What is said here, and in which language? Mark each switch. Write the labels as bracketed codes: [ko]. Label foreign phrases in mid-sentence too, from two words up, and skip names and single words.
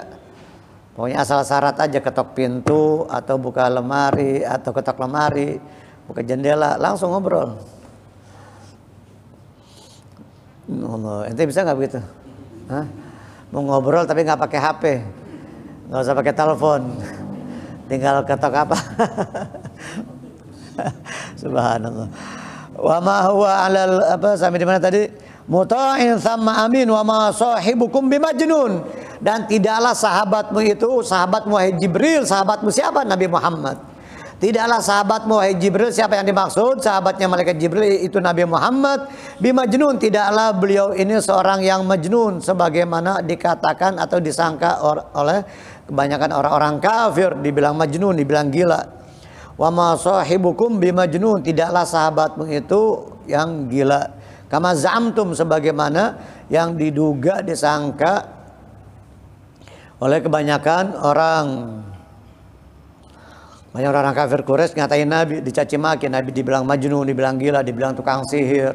[id] Pokoknya asal syarat aja, ketok pintu atau buka lemari atau ketok lemari, buka jendela, langsung ngobrol. Allah, ente bisa nggak begitu? Hah? Mau ngobrol tapi nggak pakai HP, nggak usah pakai telepon, tinggal ketok apa? Subhanallah. [ar] وما هو على [id] apa sampai di mana tadi? [ar] مطاع ثم أمين وما صاحبكم بمجنون. [id] Dan tidaklah sahabatmu itu, sahabatmu wahai Jibril, sahabatmu siapa? Nabi Muhammad. Tidaklah sahabatmu wahai Jibril, siapa yang dimaksud? Sahabatnya malaikat Jibril itu Nabi Muhammad. Bimajnun, tidaklah beliau ini seorang yang majnun sebagaimana dikatakan atau disangka oleh kebanyakan orang-orang kafir, dibilang majnun, dibilang gila. [ar] وما صاحبكم بمجنون, [id] tidaklah sahabatmu itu yang gila. [ar] كما زعمتم, [id] sebagaimana yang diduga disangka oleh kebanyakan orang. Banyak orang kafir Quraisy ngatain Nabi, dicaci maki, Nabi dibilang majnun, dibilang gila, dibilang tukang sihir.